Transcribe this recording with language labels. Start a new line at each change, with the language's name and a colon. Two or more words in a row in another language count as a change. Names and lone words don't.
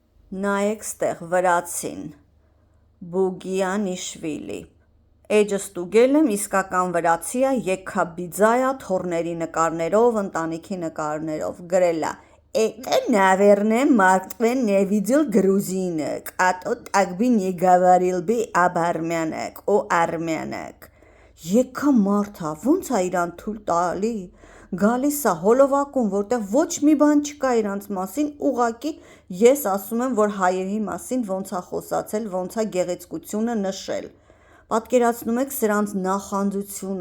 Armenian: նայեք ստեղ վրացին, Բուգիանիշվիլի, էջը ստուգել եմ, իսկական վրացի է, եկքաբիձայ է, թոռների նկարներով, ընտանիքի նկարներով, գրել է
Russian: «Это, наверное, Мартвен не видел грузинок, а то так бы не говорил бы об армянах, о армянах».
Armenian: Եկքա մարդ է, ոնց է իրան թույլ տալի, գալիս է հոլովակում, որտեղ ոչ մի բան չկա իրանց մասին, ուղղակի ես ասում եմ, որ հայերի մասին ոնց է խոսացել, ոնց է գեղեցկությունը նշել, պատկերացնում եք սրանց նախանձությունը,